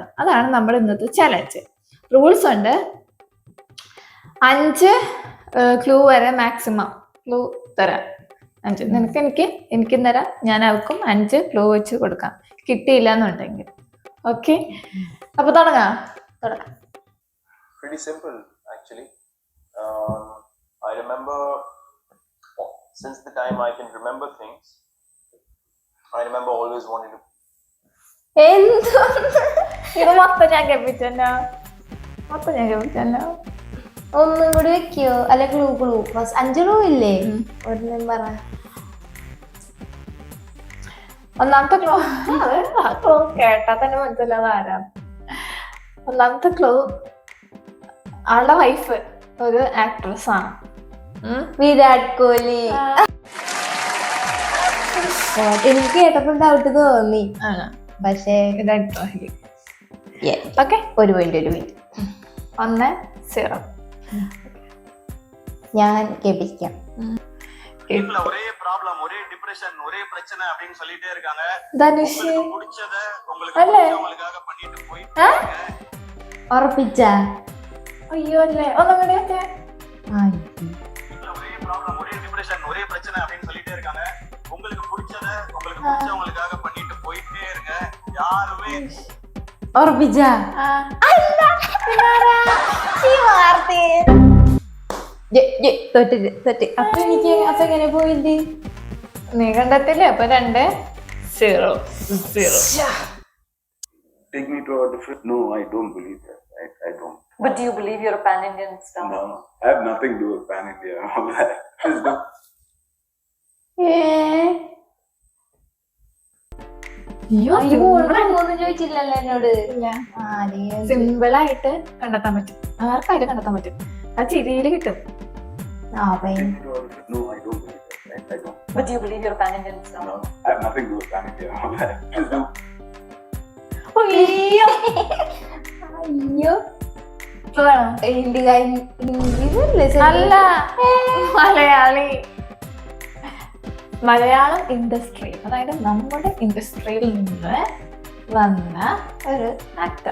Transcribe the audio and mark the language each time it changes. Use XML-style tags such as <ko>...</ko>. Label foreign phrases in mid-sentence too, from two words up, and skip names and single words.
<ml>അതാണ് നമ്മൾ ഇന്നത്തെ ചലഞ്ച്. റൂൾസ് ഉണ്ട്. 5 ക്ലൂ വരെ</ml> <en>maximum clue</en> <ml>തരാം. 5 എനിക്കും തരാം, ഞാൻ അവർക്കും 5 ക്ലൂ വെച്ച് കൊടുക്കാം, കിട്ടിയില്ല എന്നുണ്ടെങ്കിൽ. ഓക്കെ, അപ്പൊ തുടങ്ങാം.</ml> <en>Pretty simple actually. I remember since the time I can remember things. I remember always wanting to.</en> <ml>ഇത് മൊത്തം ഞാൻ കേൾപ്പിച്ചല്ലോ. ഒന്നും കൂടി വെക്കോ? അല്ലെ ക്ലൂ 5 ക്ലൂ ഇല്ലേ? ഒരെണ്ണം പറ. ഒന്നാമത്തെ ക്ലൂ കേട്ടാ തന്നെ മനസ്സിലാതെ ആരാ. ഒന്നാമത്തെ ക്ലൂ, ആളുടെ വൈഫ് ഒരു ആക്ട്രസ് ആണ്. വിരാട് കോഹ്ലി. എനിക്ക് കേട്ടപ്പോൾ ഡൗട്ട് തോന്നി, പക്ഷേ ഓക്കെ. ഒരു പോയിന്റ് 1-0. ഞാൻ കേൾപ്പിക്കാം.</ml> <ta>ஒரே ப்ராப்ளம், ஒரே டிப்ரஷன், ஒரே பிரச்சனை அப்படினு சொல்லிட்டே இருக்காங்க.</ta> <ml>ധനുഷ്</ml> <ta>பிடிச்சத உங்களுக்காக பண்ணிட்டு போயிட்டு</ta> <ml>ഉറപ്പിച്ച? അയ്യോ അല്ലേ, ഒന്നും കൂടി ഒക്കെ.</ml> <ta>ஒரே ப்ராப்ளம், ஒரே டிப்ரஷன், ஒரே பிரச்சனை அப்படினு சொல்லிட்டே இருக்காங்க. உங்களுக்கு பிடிச்சவங்களுக்காக பண்ணிட்டு போயிட்டே இருங்க. யாருமே</ta> <ml>ഉറപ്പിച്ച? അപ്പൊ എങ്ങനെ പോയിന്റ്? നീ കണ്ടെത്തില്ലേ? അപ്പൊ 2-0.</ml> <en>Take me to a different. No, I don't believe that. I don't. But do you believe you're a pan-Indian star? No, I have nothing to do with Pan India.</en> <ml>ചോദിച്ചില്ലല്ലോ എന്നോട്. സിമ്പിൾ ആയിട്ട് കണ്ടെത്താൻ പറ്റും, ആർക്കായിട്ട് കണ്ടെത്താൻ പറ്റും. ആ ചിരിയില് കിട്ടും.</ml> <en>No, I don't believe that. I don't. But do you believe you're a pan-Indian star? No, I have nothing to do with Pan India.</en> <ml>അയ്യോ, അല്ല, മലയാളം ഇൻഡസ്ട്രി, അതായത് നമ്മുടെ ഇൻഡസ്ട്രിയിൽ നിന്ന് വന്ന ഒരു ആക്ടർ.</ml>